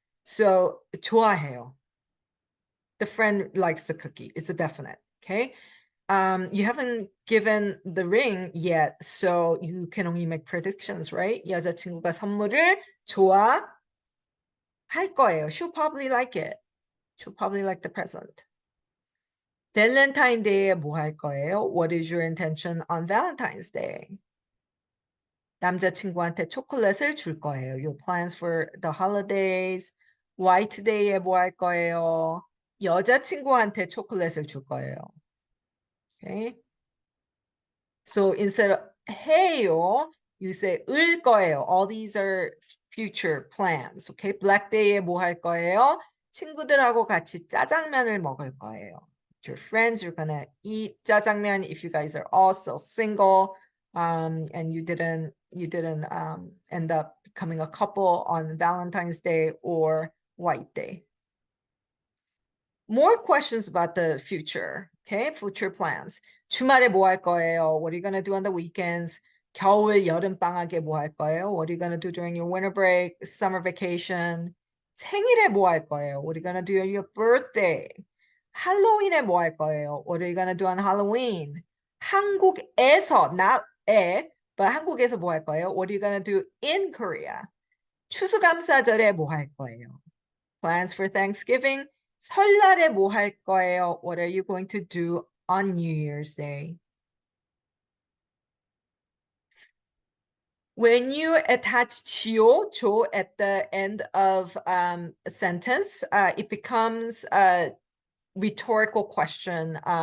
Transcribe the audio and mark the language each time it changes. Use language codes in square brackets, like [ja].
[ko] So 좋아해요. [en] The friend likes the cookie. It's a definite. Okay. You haven't given the ring yet, so you can only make predictions, right? [ko] 여자친구가 선물을 좋아할 거예요. [en] She'll probably like it. She'll probably like the present. [ko] Valentine's Day에 뭐 할 거예요? [en] What is your intention on Valentine's Day? [ko] 남자친구한테 초콜릿을 줄 거예요. [en] Your plans for the holidays. [ko] White Day에 뭐 할 거예요? 여자친구한테 초콜릿을 줄 거예요. [en] Okay. So instead of 해요, you say 을 거예요. All these are future plans. Okay. [ko] Black Day에 뭐 할 거예요? 친구들하고 같이 짜장면을 먹을 거예요. [en] With your friends, you're gonna eat 짜장면. If you guys are all still single, and you didn't end up becoming a couple on Valentine's Day or White Day. More questions about the future, okay? [ko] Future plans. 주말에 뭐 할 거예요? [en] What are you gonna do on the weekends? [ko] 겨울, 여름 방학에 뭐 할 거예요? [en] What are you gonna do during your winter break, summer vacation? [ko] 생일에 뭐 할 거예요? [en] What are you gonna do on your birthday? [ko] 할로윈에 뭐 할 거예요? [en] What are you gonna do on Halloween? [ko] 한국에서, not 에, but 한국에서 뭐 할 거예요? [en] What are you gonna do in Korea? [ko] 추수감사절에 뭐 할 거예요? [en] Plans for Thanksgiving. [ko] 설날에 뭐 할 거예요? [en] What are you going to do on New Year's Day? When you attach 지요, 조 at the end of a sentence, it becomes a rhetorical question.